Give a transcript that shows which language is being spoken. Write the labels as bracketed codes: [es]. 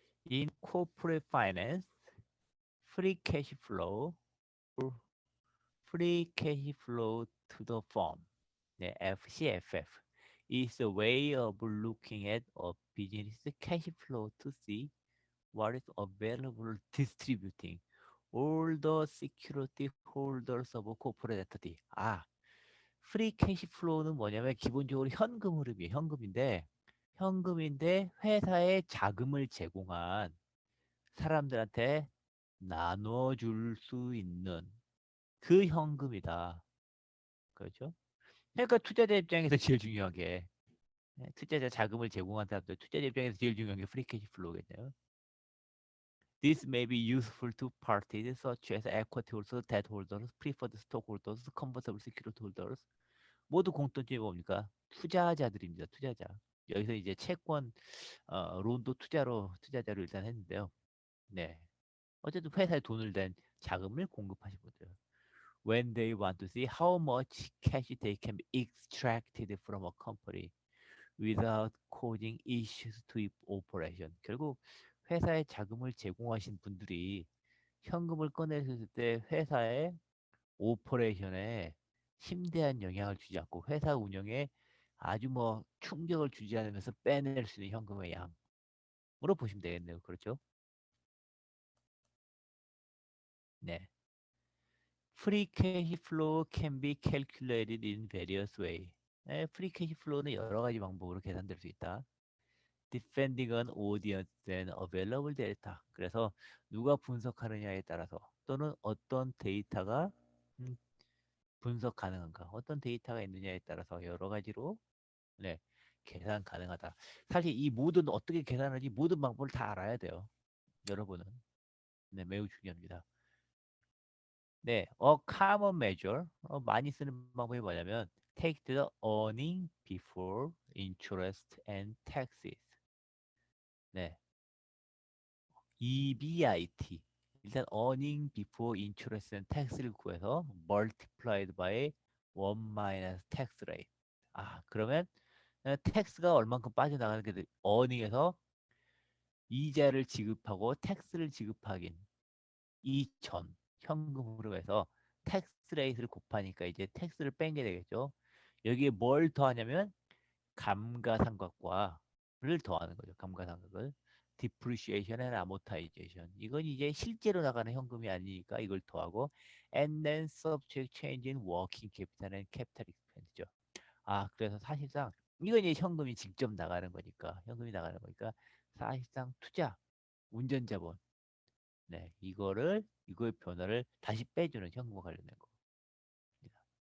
[en] In corporate finance, free cash flow or free cash flow to the firm, 네, FCFF is a way of looking at a business cash flow to see what is available distributing all the security holders of a corporate entity. [ko] 프리 캐시 플로우는 뭐냐면 기본적으로 현금 흐름이에요. 현금인데 회사에 자금을 제공한 사람들한테 나눠줄 수 있는 그 현금이다. 그렇죠? 그러니까 투자자 입장에서 제일 중요한 게 투자자 자금을 제공한 사람들, 투자자 입장에서 제일 중요한 게 프리 캐시 플로우겠네요. [en] This may be useful to parties such as equity holders, debt holders, preferred stockholders, convertible security holders. [ko] 모두 공통점이 뭡니까? 투자자들입니다. 투자자. 여기서 이제 채권, 론도 투자자로 일단 했는데요. 네. 어쨌든 회사에 돈을 댄 자금을 공급하신 분들. [en] When they want to see how much cash they can be extracted from a company without causing issues to its operation. [ko] 결국 회사에 자금을 제공하신 분들이 현금을 꺼냈을 때 회사의 오퍼레이션에 심대한 영향을 주지 않고 회사 운영에 아주 뭐 충격을 주지 않으면서 빼낼 수 있는 현금의 양으로 보시면 되겠네요. 그렇죠? 네. [en] Free cash flow can be calculated in various ways. [ko] 네, 프리 캐시 플로우는 여러 가지 방법으로 계산될 수 있다. [en] Depending on audience and available data. [ko] 그래서 누가 분석하느냐에 따라서 또는 어떤 데이터가 음, 분석 가능한가, 어떤 데이터가 있느냐에 따라서 여러 가지로 네, 계산 가능하다. 사실 이 모든 어떻게 계산하는지 모든 방법을 다 알아야 돼요. 여러분은. 네, 매우 중요합니다. [en] 네, a common measure [ko] 많이 쓰는 방법이 뭐냐면 [en] take the earning before interest and taxes. [ko] 네, EBIT. 일단 [en] earning before interest and tax를 구해서 multiplied by 1 minus tax rate. [ko] 그러면 텍스가 얼만큼 빠져나가는 게 earning에서 이자를 지급하고 텍스를 지급하긴 이전 현금으로 해서 텍스 레이트를 곱하니까 이제 텍스를 뺀 게 되겠죠. 여기에 뭘 더하냐면 감가상각과를 더하는 거죠. 감가상각을. [en] depreciation and amortization. [ko] 이건 이제 실제로 나가는 현금이 아니니까 이걸 더하고 [en] and then subject change in working capital and capital expenditure. [ko] 그래서 사실상 이건 이제 현금이 직접 나가는 거니까 현금이 나가는 거니까 사실상 투자, 운전자본, 네, 이거의 변화를 다시 빼주는 현금과 관련된 겁니다.